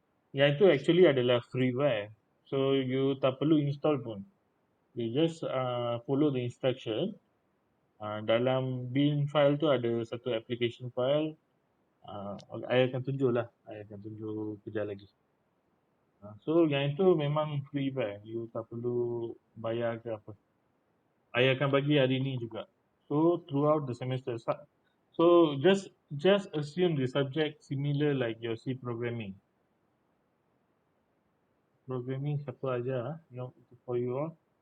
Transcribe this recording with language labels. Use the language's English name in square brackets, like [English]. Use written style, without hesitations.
[Malay] Yang itu actually adalah freeware. So you tak perlu install pun. [English] You just follow the instruction. [Malay] Dalam bin file tu ada satu application file. I akan tunjuk lah. I akan tunjuk kejap lagi. So yang itu memang freeware. You tak perlu bayar ke apa. I akan bagi hari ni juga. [English] So throughout the semester. So just assume the subject similar like your C programming. [Malay] Programming siapa aja yang [English] for you all.